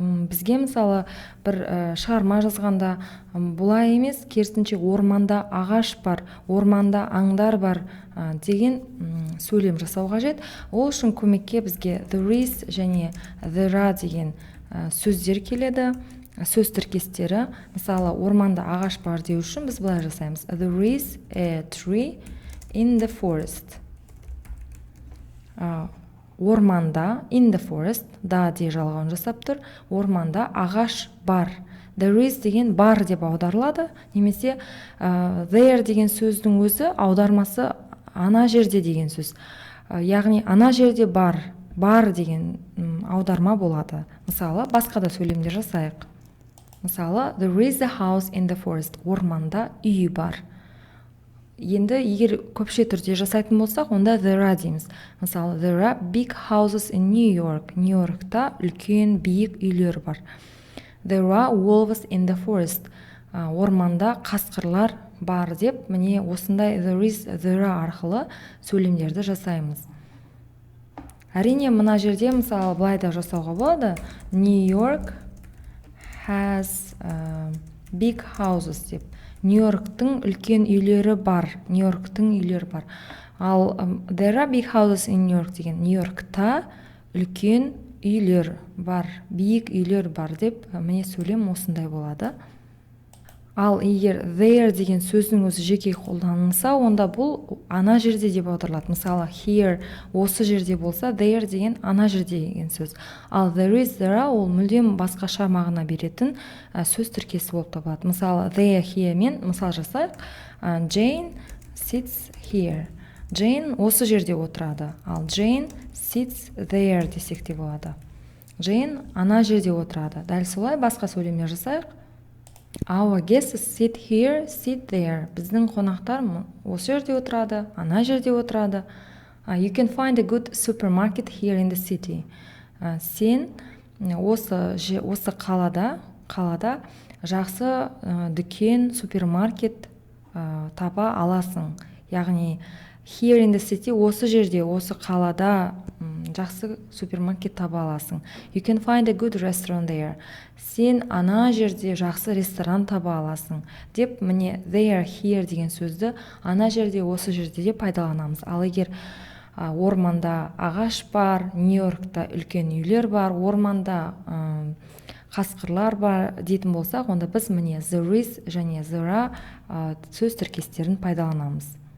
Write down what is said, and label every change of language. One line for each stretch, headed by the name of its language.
Kazakh: Бізге мысалы бір шығарма жазғанда бұлай емес, керісінше орманда ағаш бар, орманда аңдар бар деген сөйлем жасау қажет. Ол үшін көмекке бізге
English: there is
Kazakh: және
English: there are
Kazakh: деген сөздер келеді, сөз тіркестері. Мысалы, орманда ағаш бар деу үшін біз былай жасаймыз.
English: There is a tree in the forest.
Kazakh: Орманда,
English: in the forest,
Kazakh: да де жалғауын жасап тұр. Орманда ағаш бар.
English: There is
Kazakh: деген бар деп аударылады. Немесе there деген сөздің өзі аудармасы ана жерде деген сөз. Яғни ана жерде бар деген аударма болады. Мысалы, басқа да сөйлемдер жасайық. Мысалы,
English: there is a house in the forest.
Kazakh: Орманда үй бар. енді егер көпше түрде жасайтын болсақ, онда there are дейміз.
English: Мысалы, there are big houses in New York.
Kazakh: Нью-Йоркта үлкен биік үйлер бар.
English: There are wolves in the forest.
Kazakh: Орманда қасқырлар бар деп, міне осындай
English: there is, there are
Kazakh: арқылы сөйлемдерді жасаймыз. Әрине, мына жерде мысалы былай да жасауға болады.
English: New York has big houses деп.
Kazakh: Нью-Йорктың үлкен үйлері бар. Нью-Йорктың үйлері бар. Ал
English: there are big houses in New York
Kazakh: деген Нью-Йоркта үлкен үйлер бар, биік үйлер бар деп, міне сөйлем осындай болады. Ал егер there деген сөздің өзі жеке қолданылса, онда бұл ана жерде деп аударылады. Мысалы, here осы жерде болса, there деген ана жерде деген сөз. Ал there is, there are ол мүлдем басқаша мағына беретін сөз тіркесі болып табылады. Мысалы, there, here мен мысал жасайық.
English: Jane sits here.
Kazakh: Jane осы жерде отырады. Ал
English: Jane sits there
Kazakh: десек те болады. Jane ана жерде отырады. Дәл солай басқа сөйлемдер жасайық.
English: Our guests sit here, sit there.
Kazakh: Біздің қонақтар осы жерде отырады, ана жерде отырады.
English: You can find a good supermarket here in the city.
Kazakh: Сен осы қалада жақсы дүкен, супермаркет таба аласың. Яғни
English: here in the city
Kazakh: осы жерде, осы қалада жақсы супермаркет таба аласың.
English: You can find a good restaurant there.
Kazakh: Сен ана жерде жақсы ресторан таба аласың. Деп, міне there, here деген сөзді ана жерде, осы жерде деп пайдаланамыз. Ал егер орманда ағаш бар, Нью-Йоркта үлкен үйлер бар, орманда қасқырлар бар дейтін болсақ, онда біз міне
English: there is
Kazakh: және
English: there are
Kazakh: сөз тіркестерін пайдаланамыз.